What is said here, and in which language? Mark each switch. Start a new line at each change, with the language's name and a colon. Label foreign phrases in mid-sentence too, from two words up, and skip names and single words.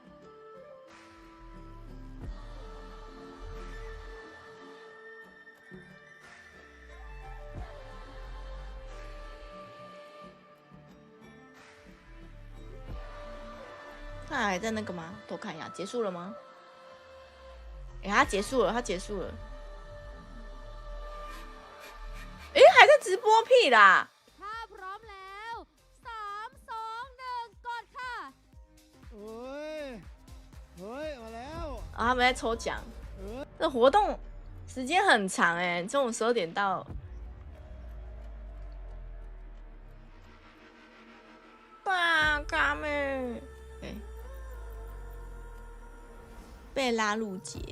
Chinese: 他还在那个吗？偷看一下，结束了吗？哎，他结束了，他结束了。哎，还在直播屁啦！
Thai: ถ้าพร้อมแล้ว3 2 1กดค่ะ เฮ้ยมาแล้ว。
Chinese: 啊，他们在抽奖。这活动时间很长哎，中午12点到。哇，卡妹。对。贝拉路杰。